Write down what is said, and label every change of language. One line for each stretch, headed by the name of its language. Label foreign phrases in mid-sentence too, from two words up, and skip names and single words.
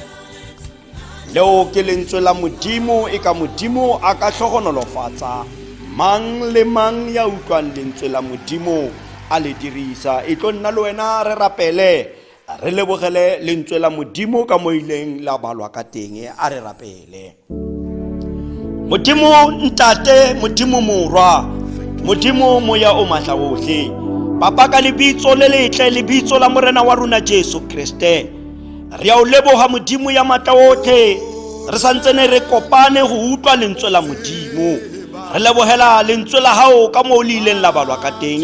Tswana: Leo ke lentswe la Modimo e ka Modimo a ka tlhogonolofatsa mang le mang ya utlwang lentswe la Modimo a le dirisa. E tlo nna le wena re rapele re lebogele lentswe la Modimo ka mo ileng la balwa ka teng. A re rapele. Modimo ntate, Modimo morwa, Modimo moya o matla ohle, papa ka lebitso le letle, lebitso la morena wa rona Jesu Kriste, re a o leboga Modimo ya matla ohle. Re santsene re kopane go utlwa lentswe la Modimo, re lebogela lentswe la hao ka mo le ileng la balwa ka teng.